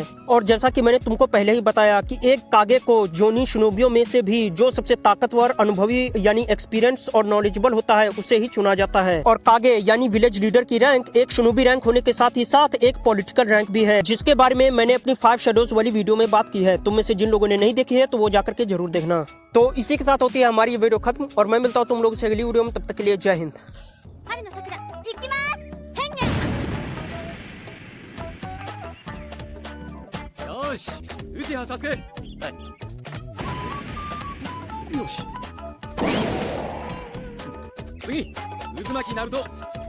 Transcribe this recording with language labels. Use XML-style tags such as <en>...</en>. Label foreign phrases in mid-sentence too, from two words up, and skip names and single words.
<hi>और जैसा कि मैंने तुमको पहले ही बताया कि एक कागे को जोनी शिनोबियों में से भी जो सबसे ताकतवर, अनुभवी यानी एक्सपीरियंस और नॉलेजेबल होता है उसे ही चुना जाता है। और कागे यानी</hi> <en>village leader</en> <hi>की रैंक एक शिनोबी रैंक होने के साथ ही साथ एक</hi> <en>political rank</en> <hi>भी है, जिसके बारे में मैंने अपनी 5 शैडोज वाली वीडियो में बात की है। तुम में से जिन लोगों ने नहीं देखी है तो वो जाकर के जरूर देखना। तो इसी के साथ होती है हमारी ये वीडियो खत्म, और मैं मिलता हूँ तुम लोगों से अगली वीडियो में। तब तक के लिए जय हिंद।</hi> <ja>春の桜行きます変化よし、内葉サスケ。はい。よし。次、渦巻きナルト。</ja>